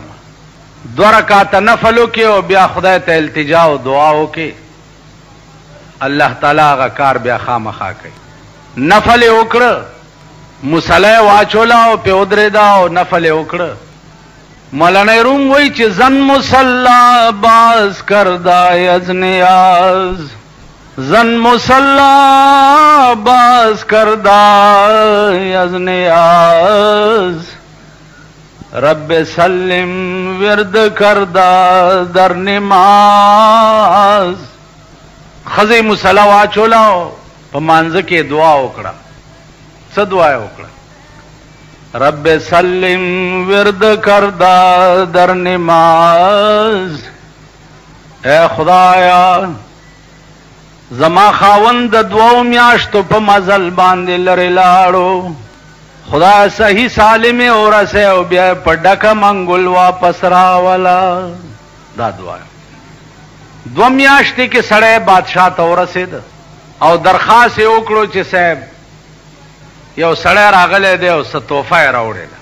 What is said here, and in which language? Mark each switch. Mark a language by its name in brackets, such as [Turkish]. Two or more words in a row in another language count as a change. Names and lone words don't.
[Pashto] 2 رکعاته نفل وکړي او بیا خدای ته التجا او دعا وکړي، [Arabic] الله تعالی [Pashto] هغه کار بیا خامخا کوي. نفل یې وکړه، مصله یې واچوله او پې ودرېده او نفل یې وکړه. [Persian] مولانا روم [Pashto] وایي چې [Persian] زن مصلا باز کردای از نیاز، زن مصلا باز کردای از نیاز، رب سلم ورد کردا در نماز. [Pashto] ښځې مصله واچوله او په مانځه کې دعا وکړه. څه دعا یې وکړه؟ [Persian] رب سلم ورد کردا در نماز، [Pashto] اے خدایا زما خاوند د 2 میاشتو په مزل باندې لرې لاړو، خدای صحیح سالم یې ورسې او بیا په ډکه منګول واپس راوله. دا دعا 2 میاشتې کې سړی بادشاه ته ورسېد او درخواست یې وکړو چې صاحب یو سړی راغلی دی او څه تحفه یې راوړې ده.